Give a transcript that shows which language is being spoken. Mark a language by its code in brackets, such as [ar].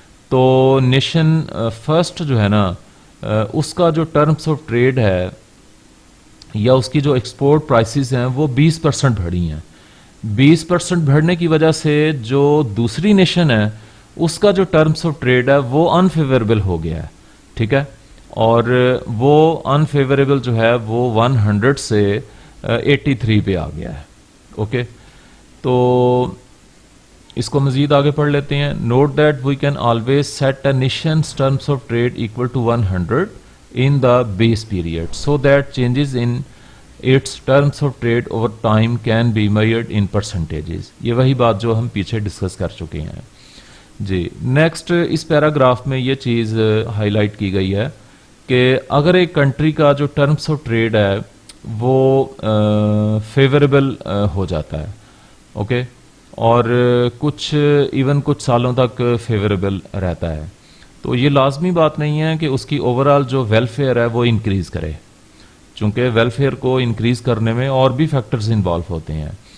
[ur] تو nation first جو ہے نا اس کا جو ٹرمز آف ٹریڈ ہے یا اس کی جو ایکسپورٹ پرائسز ہیں وہ 20% بڑھی ہیں. 20% بڑھنے کی وجہ سے جو دوسری نیشن ہے اس کا جو ٹرمز آف ٹریڈ ہے وہ انفیوریبل ہو گیا ہے، ٹھیک ہے، اور وہ انفیوریبل جو ہے وہ 100 سے 83 پہ آ گیا ہے. اوکے، تو اس کو مزید آگے پڑھ لیتے ہیں. [en] Note that we can always set a nation's terms of trade equal to 100 in the base period so that changes in its terms of trade over time can be measured in percentages. [ur] یہ وہی بات جو ہم پیچھے discuss کر چکے ہیں. جی next اس paragraph میں یہ چیز ہائی لائٹ کی گئی ہے کہ اگر ایک کنٹری کا جو ٹرمز آف ٹریڈ ہے وہ فیوریبل ہو جاتا ہے، اوکے، اور کچھ کچھ سالوں تک فیوریبل رہتا ہے، تو یہ لازمی بات نہیں ہے کہ اس کی اوور آل جو ویلفیئر ہے وہ انکریز کرے، چونکہ ویلفیئر کو انکریز کرنے میں اور بھی فیکٹرز انوالو ہوتے ہیں.